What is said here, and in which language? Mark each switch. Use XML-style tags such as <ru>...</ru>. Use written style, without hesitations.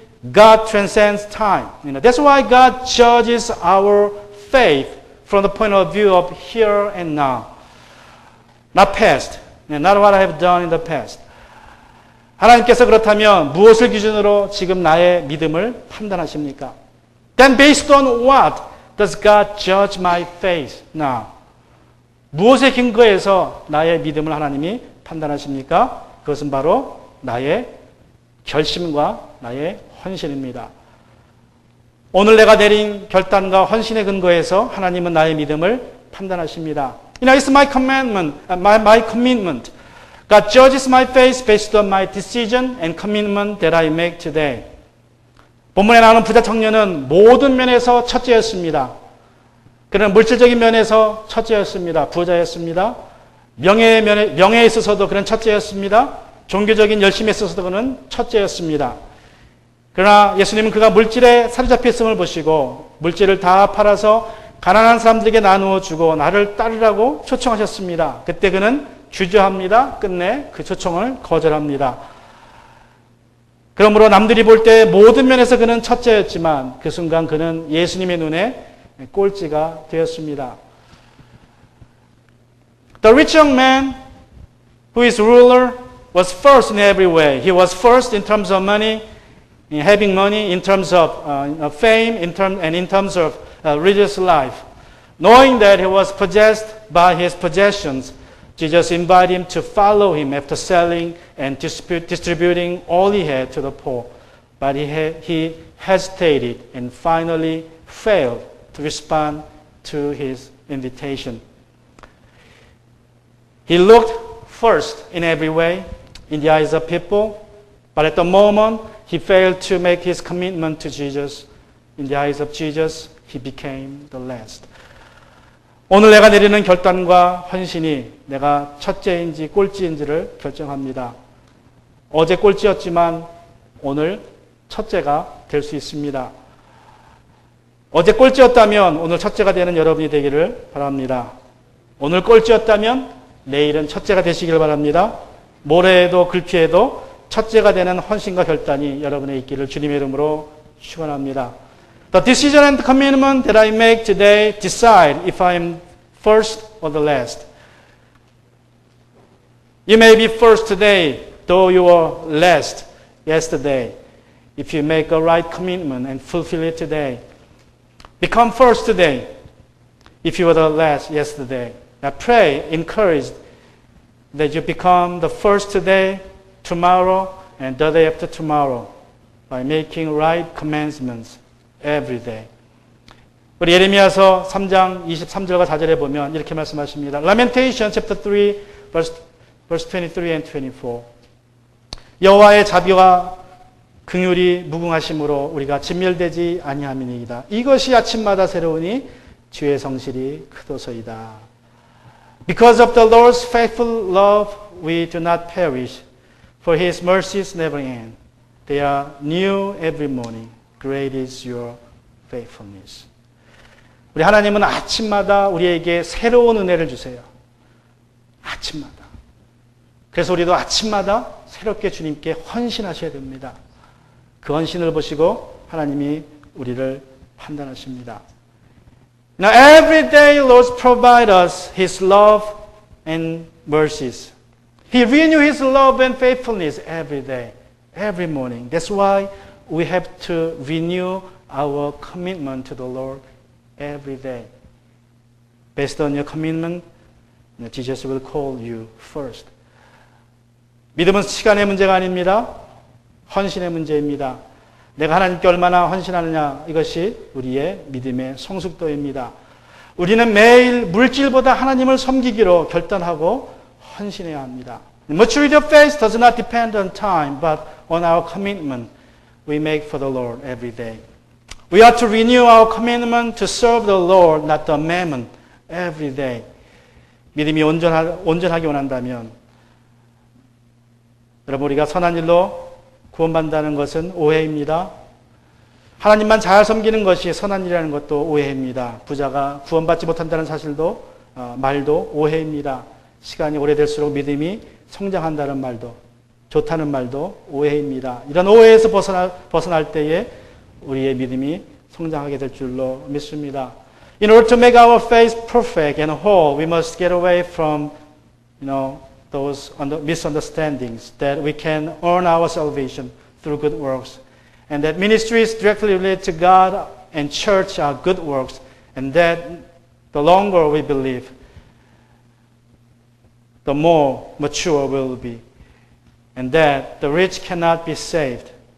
<en>God transcends time. That's why God judges our faith from the point of view of here and now. Not past. Not what I have done in the past.</en> <ko>하나님께서 그렇다면 무엇을 기준으로 지금 나의 믿음을 판단하십니까?</ko> <en>Then based on what does God judge my faith now?</en> <ko>무엇에 근거해서 나의 믿음을 하나님이 판단하십니까? 그것은 바로 나의 결심과 나의 헌신입니다. 오늘 내가 내린 결단과 헌신에 근거해서 하나님은 나의 믿음을 판단하십니다.</ko> <en>It's my commandment, my commitment. God judges my faith based on my decision and commitment that I make today.</en> <ko>본문에 나오는 부자 청년은 모든 면에서 첫째였습니다. 그는 물질적인 면에서 첫째였습니다. 부자였습니다. 명예에 있어서도 그는 첫째였습니다. 종교적인 열심에 있어서도 그는 첫째였습니다. 그러나 예수님은 그가 물질에 사로잡혔음을 보시고 물질을 다 팔아서 가난한 사람들에게 나누어 주고 나를 따르라고 초청하셨습니다. 그때 그는 주저합니다. 끝내 그 초청을 거절합니다. 그러므로 남들이 볼 때 모든 면에서 그는 첫째였지만 그 순간 그는 예수님의 눈에 꼴찌가 되었습니다.</ko> <en>The rich young man who is ruler was first in every way. He was first in terms of money, in having money, in terms of fame, and in terms of religious life. Knowing that he was possessed by his possessions, Jesus invited him to follow him after selling and distributing all he had to the poor. But he hesitated and finally failed to respond to his invitation. He looked first in every way in the eyes of people, but at the moment he failed to make his commitment to Jesus. In the eyes of Jesus, he became the last.</en> <ko>오늘 내가 내리는 결단과 헌신이 내가 첫째인지 꼴찌인지를 결정합니다. 어제 꼴찌였지만 오늘 첫째가 될 수 있습니다. 어제 꼴찌였다면 오늘 첫째가 되는 여러분이 되기를 바랍니다. 오늘 꼴찌였다면 내일은 첫째가 되시길 바랍니다. 모레에도 글피에도 첫째가 되는 헌신과 결단이 여러분의 있기를 주님의 이름으로 축원합니다.</ko> <en>The decision and commitment that I make today decide if I am first or the last. You may be first today, though you were last yesterday. If you make a right commitment and fulfill it today, become first today. If you were the last yesterday, I pray, encourage that you become the first today, tomorrow, and the day after tomorrow by making right commencements every day.</en> <ko>우리 예레미야서 3장 23절과 4절에 보면 이렇게 말씀하십니다.</ko> <en>Lamentation chapter 3 verse 23 and 24.</en> <ko>여호와의 자비와 긍휼이 무궁하심으로 우리가 진멸되지 아니함이니이다. 이것이 아침마다 새로우니 주의 성실이 크도소이다.</ko> <en>Because of the Lord's faithful love, we do not perish, for His mercies never end. They are new every morning. Great is your faithfulness.</en> <ko>우리 하나님은 아침마다 우리에게 새로운 은혜를 주세요. 아침마다. 그래서 우리도 아침마다 새롭게 주님께 헌신하셔야 됩니다. 그 헌신을 보시고 하나님이 우리를 판단하십니다.</ko> <en>Now every day Lord provide us His love and mercies. He renew His love and faithfulness every day, every morning. That's why we have to renew our commitment to the Lord every day. Based on your commitment, Jesus will call you first.</en> <ko>믿음은 시간의 문제가 아닙니다. 헌신의 문제입니다. 내가 하나님께 얼마나 헌신하느냐, 이것이 우리의 믿음의 성숙도입니다. 우리는 매일 물질보다 하나님을 섬기기로 결단하고 헌신해야 합니다.</ko> <en>Maturity of faith does not depend on time, but on our commitment we make for the Lord every day. We are to renew our commitment to serve the Lord, not the mammon, every day.</en> <ko>믿음이 온전하게 원한다면, 여러분, 우리가 선한 일로 구원받는다는 것은 오해입니다. 하나님만 잘 섬기는 것이 선한 일이라는 것도 오해입니다. 부자가 구원받지 못한다는 사실도, 말도 오해입니다. 시간이 오래될수록 믿음이 성장한다는 말도, 좋다는 말도 오해입니다. 이런 오해에서 벗어날 때에 우리의 믿음이 성장하게 될 줄로 믿습니다.</ko> <en>In order to make our faith perfect and whole, we must get away from, those misunderstandings that we can earn our salvation through good works, and that ministries directly related to God and church are good works, and that the longer we believe, the more mature we will be, and that the rich cannot be saved.</en>